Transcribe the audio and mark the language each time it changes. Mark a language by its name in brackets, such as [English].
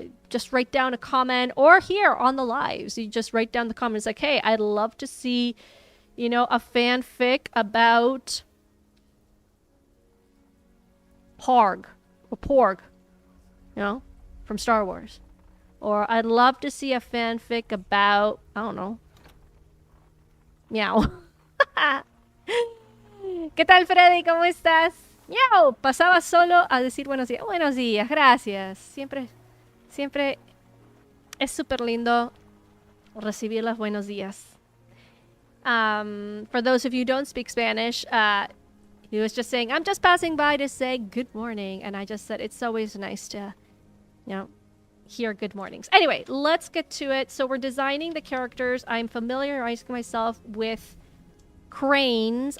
[English] just write down a comment, or here on the lives, you just write down the comments like, hey, I'd love to see, you know, a fanfic about Porg, you know, from Star Wars. Or I'd love to see a fanfic about, I don't know, Meow. [Spanish] ¿Qué tal, Freddy? ¿Cómo estás? Miau, pasaba solo a decir buenos días. Buenos días, gracias. Siempre es súper lindo recibir los buenos días. [English] For those of you who don't speak Spanish, he was just saying, I'm just passing by to say good morning. And I just said, it's always nice to, you know, hear good mornings. Anyway, let's get to it. So we're designing the characters. I'm familiarizing myself with cranes.